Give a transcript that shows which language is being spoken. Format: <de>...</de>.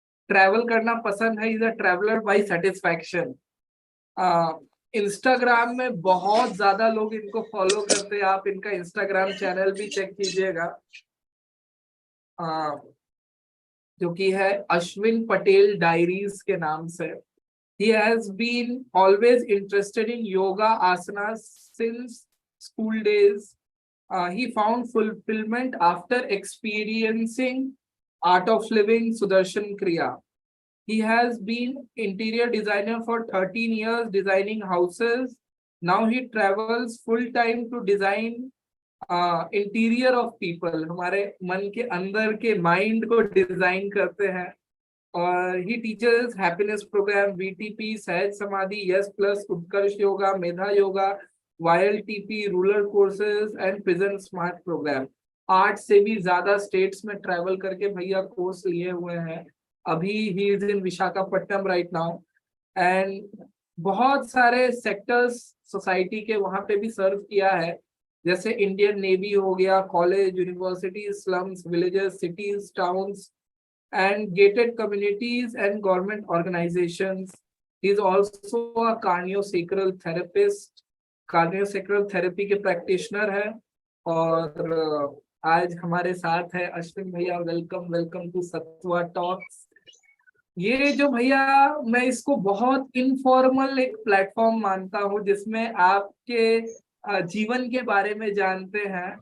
<hi>Travel करना पसंद है,</hi> <en>Is a traveller by satisfaction.</en> <hi>Instagram में बहुत ज्यादा लोग इनको फॉलो करते हैं, आप इनका इंस्टाग्राम चैनल भी चेक कीजिएगा, जो कि है अश्विन पटेल डायरीज के नाम से।</hi> <en>He has been always interested in yoga asanas since school days. He found fulfillment after experiencing art of living Sudarshan Kriya. He has been interior designer for 13 years, designing houses. Now he travels full time to design interior of people,</en> <hi>हमारे मन के अंदर के mind को design करते हैं।</hi> <en>और ही teachers happiness programme, VTP, Sahaj Samadhi, yes plus, Utkarsh yoga, Medha yoga, YLTP, rural courses and present smart programme.</en> <hi>8 से भी ज्यादा स्टेट्स में ट्रैवल करके भैया कोर्स लिए हुए हैं। अभी</hi> <en>ही is in Visakhapatnam right now and</en> <hi>बहुत सारे सेक्टर्स सोसाइटी के वहां पे भी सर्व किया है, जैसे इंडियन नेवी हो गया, college, university, slums, villages, cities, towns</hi> <en>and gated communities and government organizations. He is also a cardiosacral therapist, cardiosacral therapy</en> <hi>के प्रैक्टिशनर है। और आज हमारे साथ है अश्विन भैया।</hi> <en>Welcome welcome to Sattva talks.</en> <hi>ये जो भैया, मैं इसको बहुत इनफॉर्मल एक प्लेटफॉर्म मानता हूँ जिसमें आपके जीवन के बारे में जानते हैं।</hi>